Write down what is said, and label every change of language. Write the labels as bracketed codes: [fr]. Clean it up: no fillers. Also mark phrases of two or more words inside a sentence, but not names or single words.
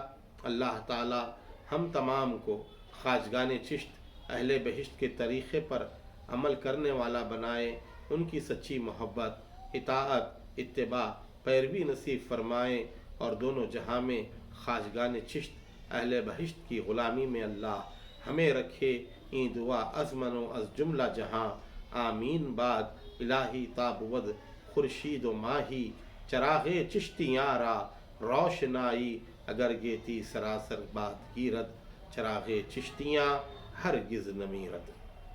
[ur] اللہ تعالی ہم تمام کو خواجگان چشت اہل بہشت کے طریقے پر عمل کرنے والا بنائے، ان کی سچی محبت، اطاعت، اتباع، پیروی نصیب فرمائے اور دونوں جہاں میں خواجگان چشت اہل بہشت کی غلامی میں اللہ ہمیں رکھے۔ [fa] این دعا از من و از جملہ جہاں، آمین بعد الہی تابود خورشید و ماہی، چراغ چشتیاں را روشنائی اگر گیتی سراسر باد گیرد، چراغ چشتیاں ہرگز نمیرد۔